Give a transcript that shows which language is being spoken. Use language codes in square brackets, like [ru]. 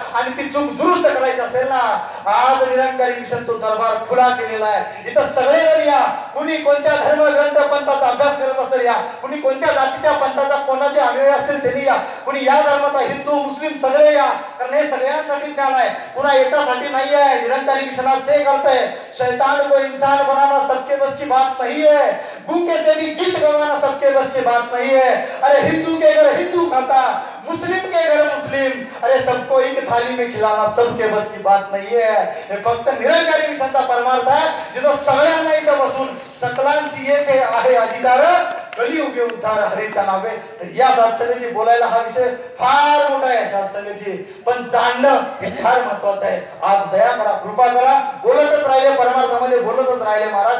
[mr] आणि ती चूक दुरुस्त करायची असेल ना, आज निरंकारी मिशन तो दरबार खुला केलेला आहे. इथं सगळे जण या. कुणी कोणत्या धर्म ग्रंथ पंथाचा अभ्यास करत असेल या, कुणी कोणत्या जातीच्या पंथाचा कोणाचे अनुयायी असेल त्यांनी या, कुणी या धर्माचा हिंदू मुस्लिम सगळे या, कारण हे सगळ्यांसाठी ज्ञान आहे, पुन्हा एकासाठी नाही आहे. निरंकारी मिशन आज ते करतंय. [hi] शैतान को इंसान बनाना सबके बस की बात नहीं है, गूंगे से भी गीत गवाना सबके बस की बात नहीं है. अरे हिंदू के घर हिंदू खाता, मुस्लिम के घर मुस्लिम, अरे सबको एक थाली में खिलाना सबके बस की बात [mr] नाही आहे. हे फक्त निरंकारी मिशनचा परमार्थ आहे, जिथं सगळ्यांना इथं बसून सकलांची येथे आहे अधिकार, कलियुगे उद्धार हरीच्या नावे. तर या सत्संगाची बोलायला हा विषय फार मोठा आहे सत्संगाची, पण जाणणं हे फार महत्वाचं आहे. आज दया करा, कृपा करा. बोलतच राहिले परमार्थामध्ये, बोलतच राहिले महाराज.